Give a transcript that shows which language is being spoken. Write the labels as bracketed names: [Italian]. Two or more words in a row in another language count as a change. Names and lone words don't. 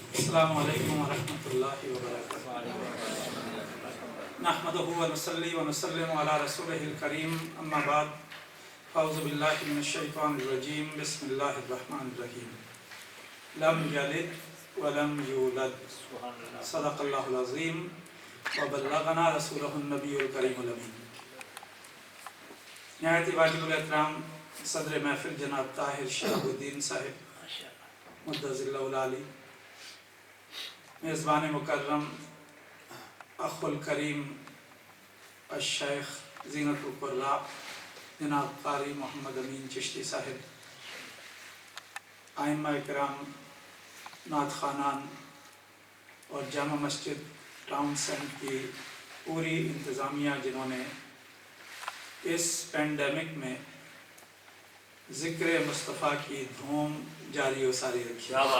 [Arabic] السلام عليكم ورحمة الله وبركاته. نحمده ونصلي ونسلم على رسوله الكريم، أما بعد، أعوذ بالله من الشيطان الرجيم، بسم الله الرحمن الرحيم. لم يلد ولم يولد، صدق الله العظيم وبلغنا رسوله النبي الكريم الأمين. [Urdu] نہایت واجب الاحترام صدر محفل جناب طاہر شہاب الدین صاحب [Arabic] مد ظله العالي, [Urdu] میزبان مکرم [Arabic] أخو الكريم الشيخ زينة القراء [Urdu] جناب قاری محمد امین چشتی صاحب, آئمہ اکرام، نعت خوانان اور جامع مسجد ٹاؤن سینٹ کی پوری انتظامیہ، جنہوں نے اس پینڈیمک میں ذکر مصطفیٰ کی دھوم جاری و ساری رکھی